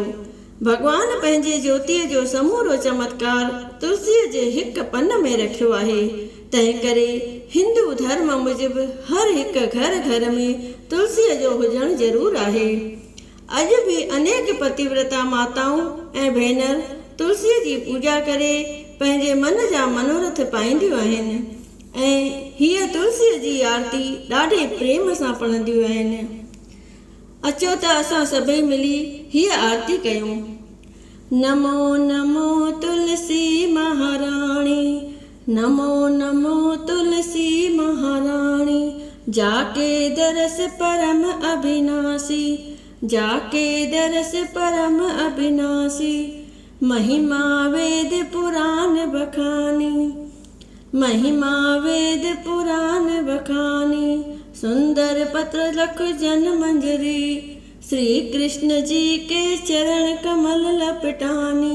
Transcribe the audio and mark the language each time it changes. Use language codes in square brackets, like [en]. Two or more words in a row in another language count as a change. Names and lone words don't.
[sd] भॻवान पंहिंजे ज्योतिअ जो समूरो चमत्कार तुलसीअ जे हिकु पन में रखियो आहे। तंहिं करे हिंदू धर्म मूजिबि हर हिकु घर में तुलसीअ जो हुजणु ज़रूरु आहे। अॼु बि अनेक पतिव्रता माताऊं ऐं भेनर तुलसीअ जी पूॼा करे पंहिंजे मन जा मनोरथ पाईंदियूं आहिनि ऐं हीअ तुलसीअ जी आरती ॾाढे प्रेम सां पढ़ंदियूं आहिनि। अचो त असां सभई मिली हीअ आरती कयूं। [hi] नमो नमो तुलसी महाराणी, नमो नमो तुलसी महाराणी, जाके दरस परम अविनाशी, जाके दरस परम अविनाशी, महिमा वेद पुराण बखानी, महिमा वेद पुराण बखानी, सुंदर पत्र लख जन मंजरी, श्री कृष्ण जी के चरण कमल लपटानी।